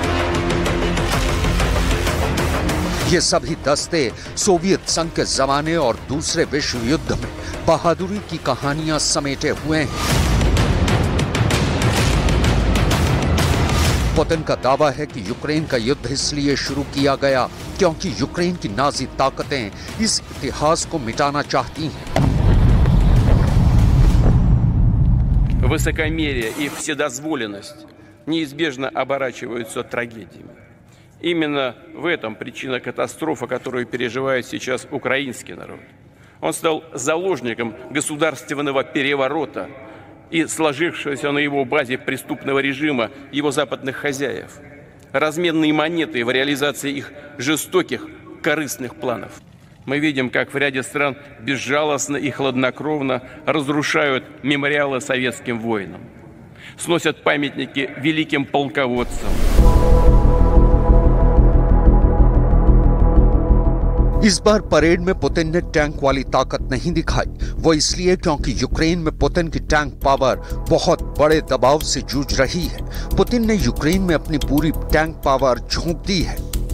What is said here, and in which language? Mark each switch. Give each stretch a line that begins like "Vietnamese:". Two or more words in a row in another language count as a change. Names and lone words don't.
Hindi: ये सभी दस्ते सोवियत संघ के जमाने और दूसरे विश्व युद्ध में बहादुरी की कहानियां समेटे हुए हैं। पुतिन का दावा है कि यूक्रेन का युद्ध इसलिए शुरू किया गया क्योंकि यूक्रेन की नाजी ताकतें इस इतिहास को मिटाना चाहती हैं।
Russian: Высокомерие и вседозволенность неизбежно оборачиваются трагедиями. Именно в этом причина катастрофы, которую переживает сейчас украинский народ. Он стал заложником государственного переворота и сложившегося на его базе преступного режима его западных хозяев, разменные монеты в реализации их жестоких, корыстных планов. Мы видим, как в ряде стран безжалостно и хладнокровно разрушают мемориалы советским воинам, сносят памятники великим полководцам.
Hindi: इस बार परेड में पुतिन ने टैंक वाली ताकत नहीं दिखाई। वो इसलिए क्योंकि यूक्रेन में पुतिन की
English: tank power
Hindi: बहुत बड़े दबाव से जूझ रही है। पुतिन ने यूक्रेन में अपनी पूरी
English: tank power
Hindi: झोंक दी है।